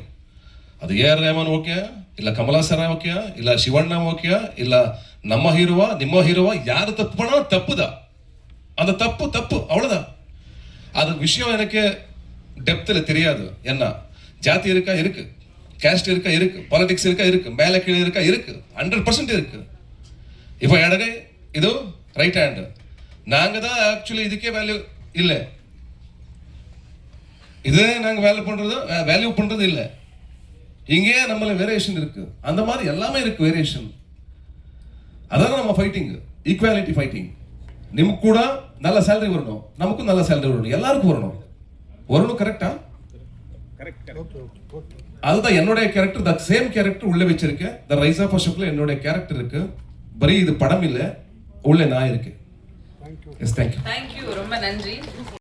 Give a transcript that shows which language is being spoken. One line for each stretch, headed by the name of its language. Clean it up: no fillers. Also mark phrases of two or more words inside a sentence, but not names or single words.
Tamil: அது ஏஆர் ரஹ்மான் ஓகே, இல்ல கமலாசரா ஓகே, இல்ல சிவண்ணா ஓகே, இல்ல நம்ம ஹீரோவா ನಿಮ್ಮ ஹீரோவா, யாரு தப்பு பண்ணாலும் தப்பு தான். அந்த தப்பு அவ்வளவுதான். அது விஷயம் எனக்கு டெப்த்ல தெரியாது. என்ன ஜாதி இருக்கா இருக்கு, கேஸ்ட் இருக்கா இருக்கு, பாலிடிக்ஸ் இருக்கா இருக்கு, மேலே கீழே இருக்கா இருக்கு, 100% இருக்கு.
Kannada: இப்போ ಎಡಗೈ ಇದು
English: right hand,
Tamil: நாங்க தான் ஆக்சுவலி இதுக்கே வேல்யூ இல்லை. இது நாங்க வேல்யூ பண்றது இல்ல. இங்கே நம்மள வேரியேஷன் இருக்கு. அந்த மாதிரி எல்லாமே இருக்கு வேரியேஷன். அதான் நம்ம ஃபைட்டிங்,
English: equality fighting.
Tamil: நிமக்கு கூட நல்ல சேலரி வரணும், நமக்கும் நல்ல சேலரி வரணும், எல்லாருக்கும் வரணும். கரெக்டா? அதுதான் என்னுடைய கேரக்டர்.
English: the same character
Tamil: உள்ள வச்சிருக்கேன். த ரைஸ் ஆஃப் அசோக்ல என்னுடைய கேரக்டர் இருக்கு. பரி இது படம் இல்ல, உள்ள நான் இருக்கு.
English: yes, thank you. Thank you.
Tamil: ரொம்ப நன்றி.